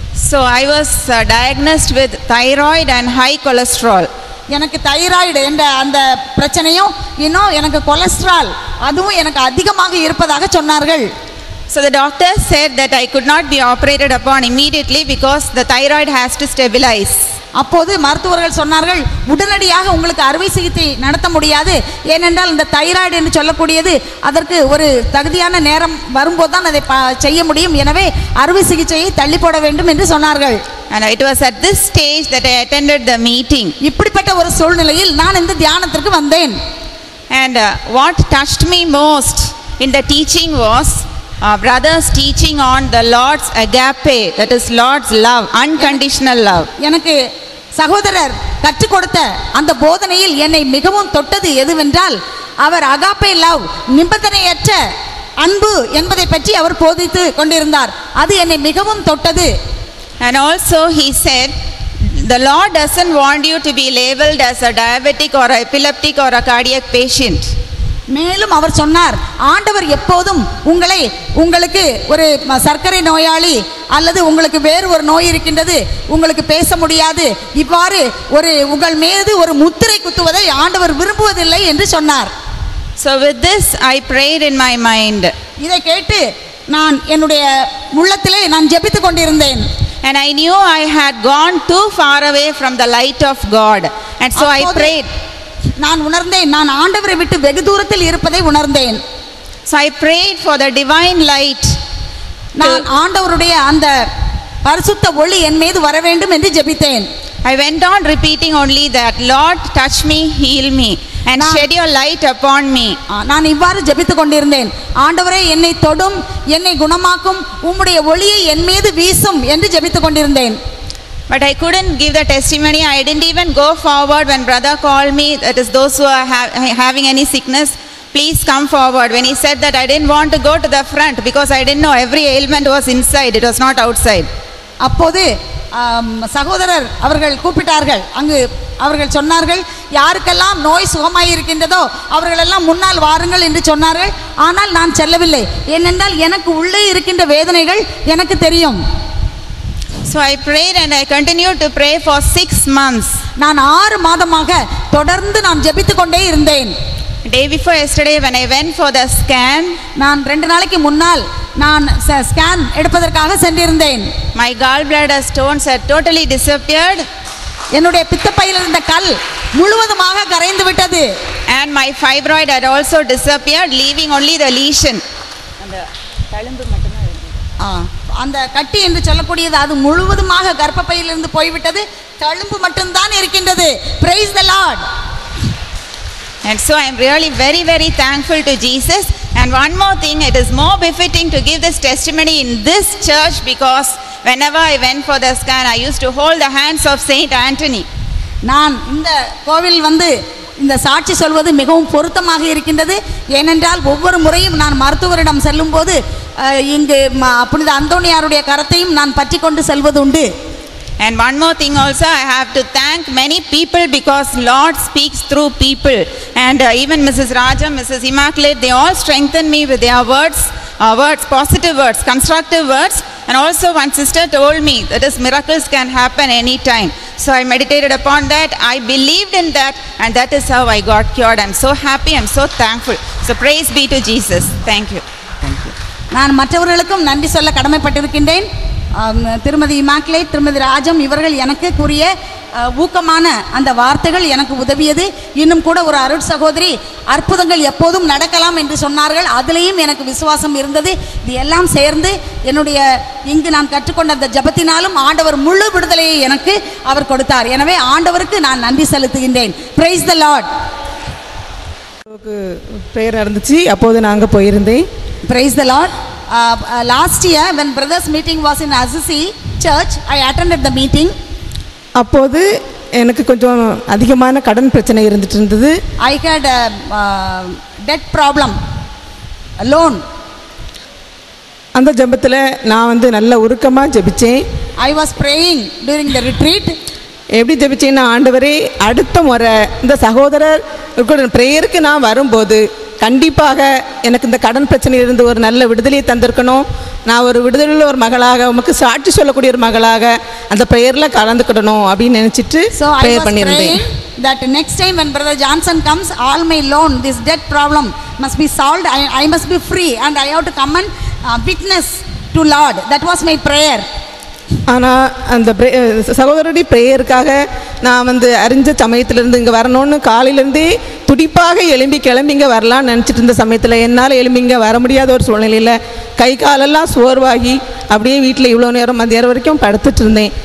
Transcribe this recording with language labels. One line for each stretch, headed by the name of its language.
English: So I was diagnosed with thyroid and high cholesterol.
Tamil: எனக்கு thyroid என்ற அந்த பிரச்சனையும் இன்னும் எனக்கு கொலஸ்ட்ரால் அதுவும் எனக்கு அதிகமாக இருப்பதாக சொன்னார்கள்.
English: So the doctor said that I could not be operated upon immediately because the thyroid has to stabilize.
Tamil: அப்போது மருத்துவர்கள் சொன்னார்கள், உடனடியாக உங்களுக்கு அறுவை சிகிச்சை நடத்த முடியாது, ஏனென்றால் இந்த தைராய்டு என்று சொல்லக்கூடியது அதற்கு ஒரு தகுதியான நேரம் வரும்போது தான் அதை செய்ய முடியும், எனவே அறுவை சிகிச்சையை தள்ளி போட வேண்டும் என்று சொன்னார்கள்.
English: And it was at this stage that I attended the meeting.
Tamil: இப்படிப்பட்ட ஒரு சூழ்நிலையில் நான் இந்த தியானத்திற்கு வந்தேன்.
English: And what touched me most in the teaching was brothers teaching on the Lord's agape, that is Lord's love, unconditional love.
Tamil: எனக்கு சகோதரர் கற்றுக் கொடுத்த அந்த போதனையில் என்னை மிகவும் தொட்டது எதுவென்றால் அவர் அகாப்பே லவ், நிபந்தனையற்ற அன்பு என்பதை பற்றி அவர் போதித்து கொண்டிருந்தார். அது என்னை மிகவும் தொட்டது.
English: And also he said the Lord doesn't want you to be labeled as a diabetic or a epileptic or a cardiac patient.
Tamil: மேலும் அவர் சொன்னார், ஆண்டவர் எப்போதும் உங்களுக்கு ஒரு சர்க்கரை நோயாளி அல்லது உங்களுக்கு வேறு ஒரு நோய் இருக்கின்றது, உங்களுக்கு பேச முடியாது, இவ்வாறு உங்கள் மீது ஒரு முத்திரை குத்துவதை ஆண்டவர் விரும்புவதில்லை என்று சொன்னார்.
English: So with this I prayed in my mind.
Tamil: இதை கேட்டு நான் என்னுடைய உள்ளத்திலே நான் ஜெபித்துக் கொண்டிருந்தேன்.
English: And I knew I had gone too far away from the light of God. And so I prayed.
Tamil: நான் உணர்ந்தேன், நான் ஆண்டவரை விட்டு வெகு தூரத்தில் இருப்பதை உணர்ந்தேன்.
English: So I prayed for the divine light.
Tamil: நான் ஆண்டவருடைய அந்த பரிசுத்த ஒளி என் மீது வர வேண்டும் என்று ஜெபித்தேன்.
English: I went on repeating only that, Lord, touch me, heal me and shed your light upon me.
Tamil: நான் இவ்வாறு ஜெபித்துக் கொண்டிருந்தேன், ஆண்டவரே என்னை தொடும், என்னை குணமாக்கும், உம்முடைய ஒளியை என் மீது வீசும் என்று ஜெபித்துக் கொண்டிருந்தேன்.
English: But I couldn't give the testimony. I didn't even go forward when brother called me, that is those who are having any sickness, please come forward. When he said that, I didn't want to go to the front because I didn't know every ailment was inside, it was not outside.
Tamil: அப்போது சகோதரர் அவர்கள் கூப்பிட்டார்கள். அங்கு அவர்கள் சொன்னார்கள், யாருக்கெல்லாம் நோய் சுகமாய் இருக்கின்றதோ அவர்களெல்லாம் முன்னால் வாருங்கள் என்று சொன்னார்கள். ஆனால் நான் செல்லவில்லை, ஏனென்றால் எனக்கு உள்ளே இருக்கின்ற வேதனைகள் எனக்கு தெரியும்.
English: So I prayed and I continued to pray for 6 months.
Tamil: நான் 6 மாதமாக தொடர்ந்து நான் ஜெபித்துக் கொண்டே இருந்தேன்.
English: Day before yesterday when I went for the scan,
Tamil: நான் 2 நாளைக்கு முன்னால் நான் ஸ்கேன் எடுப்பதற்காக சென்றிருந்தேன்.
English: My gallbladder stones had totally disappeared.
Tamil: என்னுடைய பித்தப்பையில் இருந்த கல் முழுவதுமாக கரைந்து விட்டது.
English: And my fibroid had also disappeared, leaving only the lesion.
Tamil: அந்த தழும்பு மட்டும் தான் இருந்தது. அந்த கட்டி என்று சொல்லக்கூடியது அது முழுவதுமாக கர்ப்பப்பையிலிருந்து போய்விட்டது, தழும்பு மட்டும்தான் இருக்கின்றது.
English: Praise the Lord. And so I am really very very thankful to Jesus. And one more thing, it is more befitting to give this testimony in this church because whenever I went for the scan I used to hold the hands of Saint Anthony.
Tamil: நான் இந்த கோவில் இந்த சாட்சி சொல்வது மிகவும் பொருத்தமாக இருக்கின்றது. ஏனென்றால் ஒவ்வொரு முறையும் நான் மருத்துவரிடம் செல்லும்போது இங்கு புனித அந்தோனியாருடைய கரத்தையும் நான் பற்றி கொண்டு செல்வது உண்டு.
English: And one more thing also, I have to thank many people because Lord speaks through people. And even Mrs. Raja, Mrs. Immaculate, they all strengthen me with their words, positive words, constructive words. And also one sister told me that miracles can happen anytime. So I meditated upon that, I believed in that, and that is how I got cured. I'm so happy, I'm so thankful. So praise be to Jesus. Thank you. Thank you.
Tamil: நான் மற்றவர்களுக்கும் நன்றி சொல்ல கடமைப்பட்டிருக்கின்றேன். திருமதி immaculate, திருமதி ராஜம் இவர்கள் எனக்கு கூறிய ஊக்கமான அந்த வார்த்தைகள் எனக்கு உதவியது. இன்னும் கூட ஒரு அருட் சகோதரி அற்புதங்கள் எப்போதும் நடக்கலாம் என்று சொன்னார்கள், அதிலேயும் எனக்கு விசுவாசம் இருந்தது. இது எல்லாம் சேர்ந்து என்னுடைய இங்கு நான் கற்றுக்கொண்ட அந்த ஜபத்தினாலும் ஆண்டவர் முழு விடுதலையை எனக்கு அவர் கொடுத்தார். எனவே ஆண்டவருக்கு நான் நன்றி செலுத்துகின்றேன்.
English: Praise the Lord.
Tamil: ப்ரேயர் நடந்துச்சு, அப்போது நாங்கள் போயிருந்தேன்.
English: Praise the Lord. Last year when brothers meeting was in Assisi church, I attended the meeting.
Tamil: அப்போது எனக்கு கொஞ்சம் அதிகமான கடன் பிரச்சனை இருந்துட்டு இருந்தது.
English: I had a debt problem, a loan.
Tamil: அந்த ஜெபத்தில் நான் வந்து நல்ல உருக்கமாக ஜெபித்தேன்.
English: I was praying during the retreat.
Tamil: எப்படி ஜெபிச்சேன்னா, ஆண்டவரே அடுத்த முறை இந்த சகோதரர் ப்ரேயருக்கு நான் வரும்போது கண்டிப்பாக எனக்கு இந்த கடன் பிரச்சனையிலிருந்து ஒரு நல்ல விடுதலையை தந்திருக்கணும். நான் ஒரு விடுதலையில் ஒரு மகளாக உமக்கு சாட்சி சொல்லக்கூடிய ஒரு மகளாக அந்த ப்ரேயரில் கலந்துக்கிடணும் அப்படின்னு நினச்சிட்டு ப்ரேயர் பண்ணியிருந்தேன்.
English: That next time when Brother Johnson comes, all my loan, this debt problem must be solved. I must be free and I have to come and witness to Lord. That was my prayer.
Tamil: ஆனால் அந்த சகோதரருடைய ப்ரேயருக்காக நான் வந்து அறிஞ்ச சமயத்திலேருந்து இங்கே வரணும்னு காலையிலேருந்தே துடிப்பாக கிளம்பி இங்கே வரலான்னு நினச்சிட்டு இருந்த சமயத்தில் என்னால் இங்கே வர முடியாத ஒரு சூழ்நிலையில் கை காலெல்லாம் சோர்வாகி அப்படியே வீட்டில் இவ்வளோ நேரம் மதியம் வரைக்கும் படுத்துட்டு இருந்தேன்.